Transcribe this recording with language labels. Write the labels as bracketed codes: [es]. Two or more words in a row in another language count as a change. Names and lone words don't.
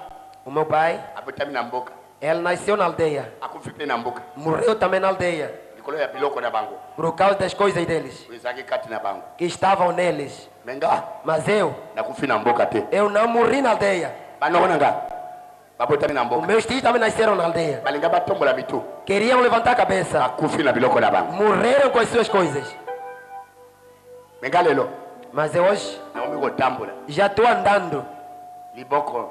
[pt] O meu pai, [ln] abotami na mboka [pt] ele nasceu na aldeia, [ln] akufi mpe na mboka [pt] morreu também na aldeia, [ln] likolo ya biloko na bango [pt] por causa das coisas deles, [ln] oyo ezalaki kati na bango [pt] que estavam neles. [ln] me nga [pt] Mas eu [ln] nakufi na mboka te [pt] não morri na aldeia. [ln] banoko na nga babotami na [pt] Os [ln] mboka [pt] meus tios também nasceram na aldeia. [ln] balinga batombola mitu [pt] Queriam levantar a cabeça, [ln] bakufi na biloko na bango [pt] morreram com as suas coisas. [ln] me nga lelo [pt] Mas eu hoje [ln] nakomi kotambola [pt] já estou andando, [ln] liboko